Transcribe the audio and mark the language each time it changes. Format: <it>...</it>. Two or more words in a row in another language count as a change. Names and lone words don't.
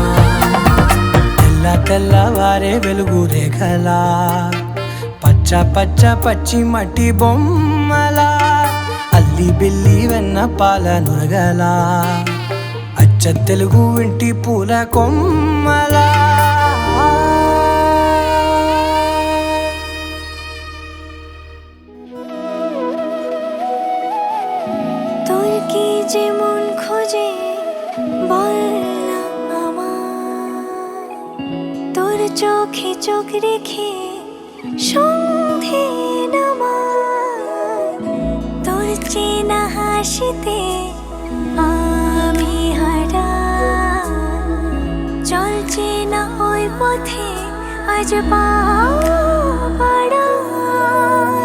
<te>తెల్ల తెల్లవారే వెలుగు రేఖలా, పచ్చ పచ్చ పచ్చి మట్టి బొమ్మలా, అల్లి బిల్లి వెన్న పాల నురగలా, అచ్చ తెలుగు ఇంటి పూల కొమ్మలా.</te> <bn>তোর কি যে মন খোঁজে বল না আমায়, তোর চোখে চোখ রেখে সন্ধে নামায়, তোর চেনা হাসিতে আমি হারাই, চলছে না ওই পথে আজ পা বাড়াই।</bn>